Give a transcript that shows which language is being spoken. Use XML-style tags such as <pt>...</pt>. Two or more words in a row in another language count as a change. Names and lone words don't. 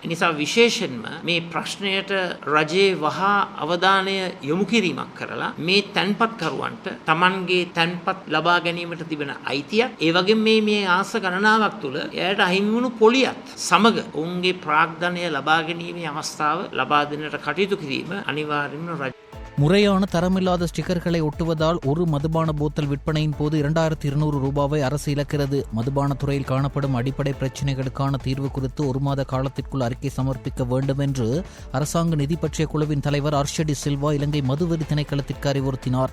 <si>ඒ නිසා විශේෂයෙන්ම මේ ප්‍රශ්නයට රජයේ වහා අවධානය යොමු කිරීමක් කරලා මේ තැන්පත්කරුවන්ට Tamanගේ තැන්පත් ලබා ගැනීමට තිබෙන අයිතියක් ඒ වගේම මේ ආස ගණනාවක් තුළ එයාට අහිමි වුණු පොලියත් සමග ඔවුන්ගේ ප්‍රාග්ධනය ලබා ගැනීමේ අවස්ථාව ලබා දෙන්නට කටයුතු කිරීම අනිවාර්යයෙන්ම රජ</si> <ta>முறையான தரமில்லாத ஸ்டிக்கர்களை ஒட்டுவதால் ஒரு மதுபான போத்தல் விற்பனையின் போது 2200 ரூபாவை அரசு இழக்கிறது. மதுபானத் துறையில் காணப்படும் அடிப்படை பிரச்சினைகளுக்கான தீர்வு குறித்து ஒரு மாத காலத்திற்குள் அறிக்கை சமர்ப்பிக்க வேண்டும் என்று அரசாங்க நிதி பற்றிய குழுவின் தலைவர் அர்ஷடி சில்வா இலங்கை மதுவரி திணைக்களத்திற்கு அறிவுறுத்தினார்.</ta>